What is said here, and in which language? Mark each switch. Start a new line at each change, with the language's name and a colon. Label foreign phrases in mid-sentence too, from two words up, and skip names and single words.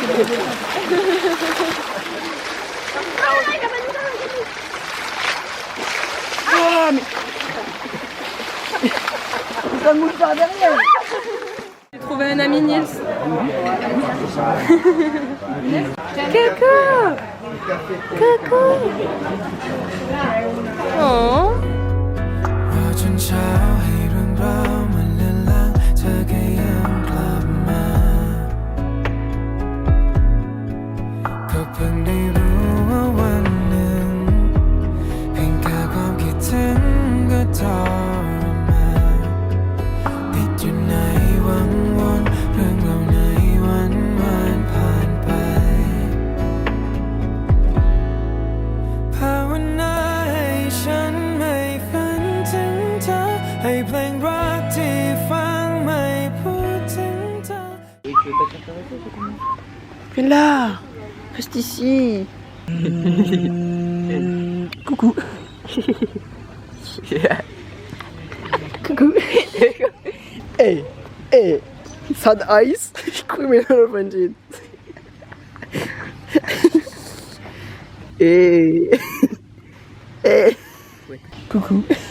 French: Oh, mais. Ça mouche par derrière. J'ai trouvé un ami, Nils. Coucou. Coucou. Oh.
Thai: รอจนเช้าให้เรื่องราวมันเลือนลางเธอก็ยังกลับมา ก็เพิ่งได้รู้ว่าวันหนึ่งเพียงแค่ความคิดถึงก็ทรมานติดอยู่ในวังวนเรื่องเราในวันวานผ่านไปภาวนาให้ฉันไม่ฝันถึงเธอให้เพลงรักที่ฟังไม่พูดถึงเธอ
French: Viens là. Reste ici. Coucou. Coucou.
English: Hey, hey. Sad eyes. Criminal friendship. Hey.
French: Hey. Coucou.